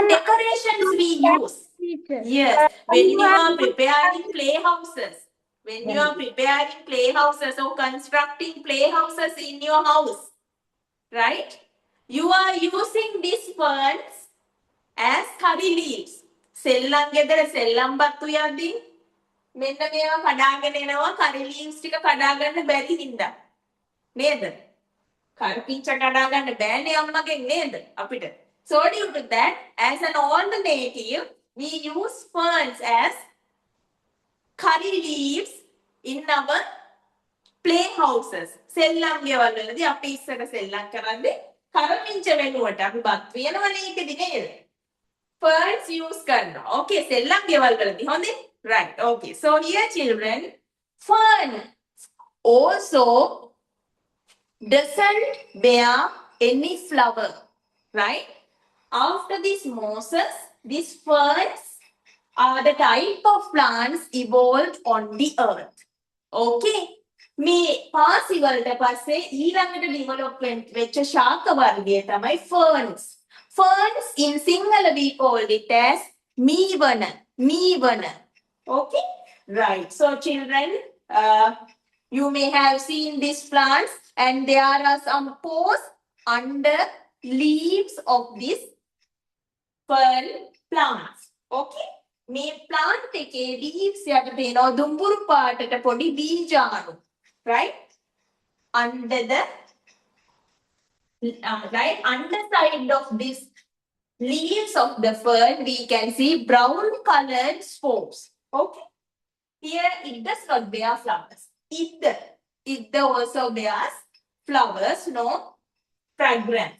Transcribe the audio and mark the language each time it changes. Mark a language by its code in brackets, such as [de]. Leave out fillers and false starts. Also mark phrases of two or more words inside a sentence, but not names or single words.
[en] In decorations we use. Teacher. Yes, when you are preparing playhouses, or constructing playhouses in your house, right? You are using these ferns as curry leaves. [si] සෙල්ලම් ගෙදර සෙල්ලම් බත්තු යද්දී මෙන්න මේවා කඩාගෙන එනවා [en] curry leaves [si] ටික කඩාගන්න බැරි හින්දා. නේද? කරපිංච කඩාගන්න බෑනේ අම්මගෙන් නේද අපිට. [en] So due to that, as an alternative, we use ferns as curry leaves in our playhouses. [si] සෙල්ලම් ගෙවල් වලදී අපි ඉස්සර සෙල්ලම් කරන්නේ කරපිංච වෙනුවට අපි බත් වියනවනේ ඒකෙදි නේද? Ferns use karna. Okay, සෙල්ලම් ගෙවල් වලදී හොඳේ? [en] Right. Okay. So here children, fern also doesn't bear any flower, right? After this Moses, these ferns are the type of plants evolved on the earth. [si] Okay. මේ පාසි වලට පස්සේ ඊළඟට development වෙච්ච ශාක වර්ගය තමයි ferns. [en] Ferns in Sinhala we called it as meevana. Okay, right. So children, you may have seen these plants and there are some pores under leaves of these fern plants. [si] Okay. මේ plant එකේ leaves යට තියෙනවා දුඹුරු පාටට පොඩි බීජාණු, [en] right? Under the right underside of this leaves of the fern, we can see brown colored spores. Okay. Here it does not bear flowers. It also bears flowers, no fragrance.